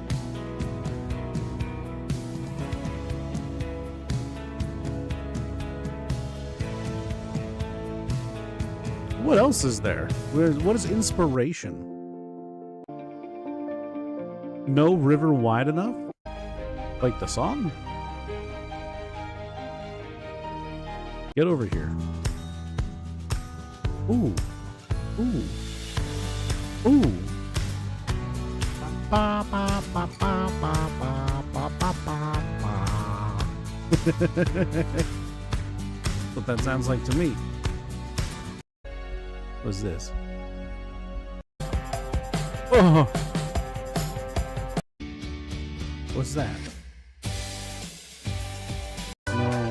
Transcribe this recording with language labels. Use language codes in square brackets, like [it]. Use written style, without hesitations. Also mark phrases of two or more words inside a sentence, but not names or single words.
[en] What else is there? What is inspiration? No river wide enough? Like the song? Get over here. Ooh. Ooh. Ooh. Ba, ba, ba, ba, ba, ba, ba, ba, ba, ba. What that sounds like to me. What's this? Oh! What's that? No.